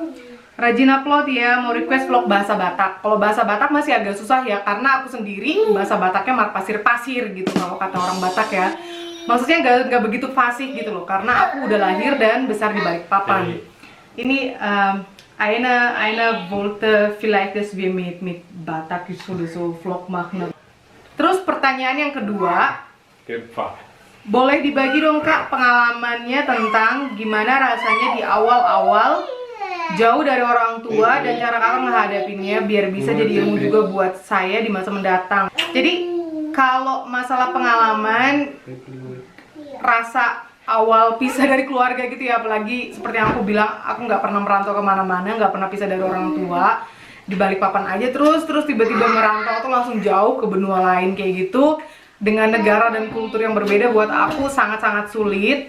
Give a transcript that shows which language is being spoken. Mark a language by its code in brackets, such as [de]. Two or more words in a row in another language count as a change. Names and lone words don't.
[id] Rajin upload ya, mau request vlog bahasa Batak. Kalau bahasa Batak masih agak susah ya, karena aku sendiri bahasa Bataknya [bbc] mar pasir-pasir [id] gitu, kalau kata orang Batak ya. Maksudnya nggak begitu fasih gitu loh, karena aku udah lahir dan besar di Balikpapan. [de] Ini Aina wollte vielleicht das wir mit Batak so vlog machen. [id] Terus pertanyaan yang kedua, boleh dibagi dong kak pengalamannya tentang gimana rasanya di awal-awal jauh dari orang tua dan cara kakak menghadapinya biar bisa jadi ilmu juga buat saya di masa mendatang. Jadi kalau masalah pengalaman, rasa awal pisah dari keluarga gitu ya, apalagi seperti yang aku bilang, aku nggak pernah merantau kemana-mana, nggak pernah pisah dari orang tua, di Balikpapan aja terus tiba-tiba merantau tuh langsung jauh ke benua lain kayak gitu, dengan negara dan kultur yang berbeda, buat aku sangat-sangat sulit.